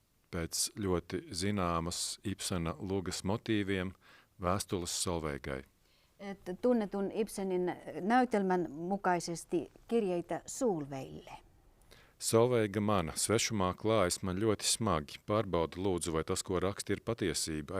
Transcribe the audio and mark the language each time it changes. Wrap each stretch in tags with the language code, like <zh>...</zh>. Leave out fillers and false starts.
<lv>Pēc ļoti zināmas Ibsena lugas motīviem Vēstules Solveigai.</lv> <fi>Tunnetun Ibsenin näytelmän mukaisesti kirjeitä Solveille.</fi> <lv>Solveiga mana, svešumā klājas man ļoti smagi. Pārbaudi lūdzu, vai tas, ko raksti, ir patiesība.</lv>